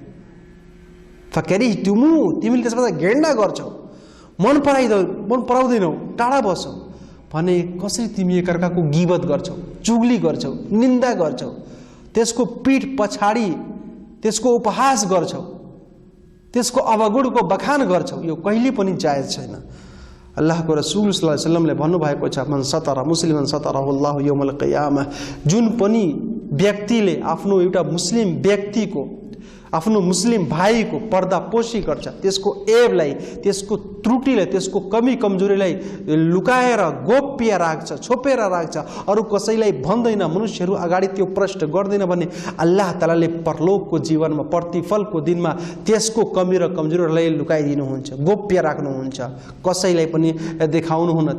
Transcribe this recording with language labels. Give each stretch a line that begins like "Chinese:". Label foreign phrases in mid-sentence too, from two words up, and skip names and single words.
Nepali: फकरिहतुमु, तिमीले त्यसबाट घृणा गर्छौ, मन पराउँदैनौ, टाढा बस्छौ भने कसरी तिमी एकअर्काको गिबत गर्छौ, चुगली गर्छौ, निन्दा गर्छौ, त्यसको पीठ पछाडि त्यसको उपहास गर्छौ, त्यसको अवगुणको बखान गर्छौ, यो कहिले पनि जायज छैन। अल्लाहको रसूल
Arabic: صلى الله عليه وسلم
Nepali: भन्नुभएको छ,
Arabic: من ستر مسلما ستره الله يوم القيامة,
Nepali: जुन पनि व्यक्तिले आफ्नो एउटा मुस्लिम व्यक्तिको, आफ्नो मुस्लिम भाइको पर्दापोशी गर्छ, त्यसको एबलाई, त्यसको त्रुटिलाई, त्यसको कमी कमजोरीलाई लुकाएर गोप्य राख्छ, छोपेर राख्छ, अरू कसैलाई भन्दैन, मनुष्यहरू अगाडि त्यो प्रश्न गर्दैन भने अल्लाह तालाले परलोकको जीवनमा, प्रतिफलको दिनमा त्यसको कमी र कमजोरीलाई लुकाइदिनुहुन्छ, गोप्य राख्नुहुन्छ, कसैलाई पनि देखाउनुहुन्न।